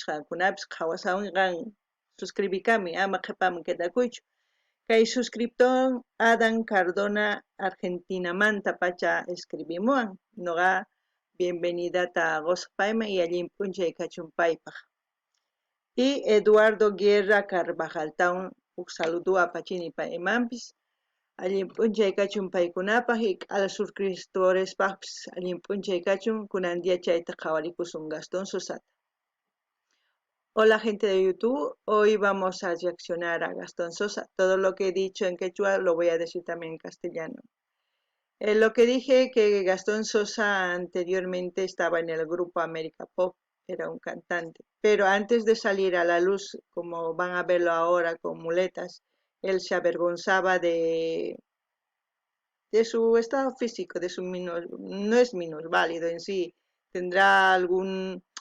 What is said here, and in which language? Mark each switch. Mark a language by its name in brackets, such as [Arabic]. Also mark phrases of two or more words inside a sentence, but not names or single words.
[Quechua] qankunapis qhawasamunqan suscribikamuy ama qhipaman quedakuychu kay suscriptor Adan Cardona Argentinamanta pacha escribimuwan nuqa bienvenidata qusqayman y allin p'unchay kachun paypaq y Eduardo Guerra Carvajaltawan uk saludo apachini paymanpis allin p'unchay kachun paykunapaq y k'ala suscriptorespaqpis allin p'unchay kachun kunandia chayta qhawarikusun Gastón Sosata. [Spanish] Hola gente de YouTube, hoy vamos a reaccionar a Gastón Sosa. Todo lo que he dicho en quechua lo voy a decir también en castellano. Lo que dije que Gastón Sosa anteriormente estaba en el grupo América Pop, era un cantante, pero antes de salir a la luz, como van a verlo ahora con muletas, él se avergonzaba de su estado físico, de su no es minusválido en sí, tendrá algún